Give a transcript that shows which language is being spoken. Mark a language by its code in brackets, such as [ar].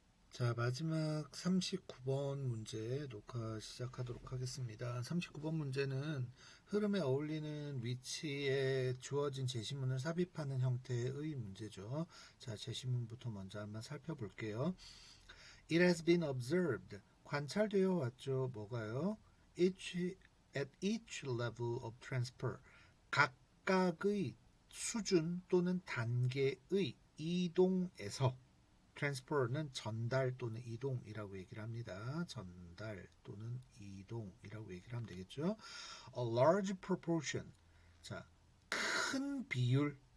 [ko] 자, 마지막 39번 문제 녹화 시작하도록 하겠습니다. 39번 문제는 흐름에 어울리는 위치에 주어진 제시문을 삽입하는 형태의 문제죠. 자, 제시문부터 먼저 한번 살펴볼게요. [en] It has been observed. [ko] 관찰되어 왔죠. 뭐가요? [en] At each level of transfer. [ko] 각각의 수준 또는 단계의 이동에서 transfer는 전달 또는 이동이라고 얘기를 합니다. 전달 또는 이동이라고 얘기를 하면 되겠죠. [en] A large proportion. [ko] 자, 큰 비율.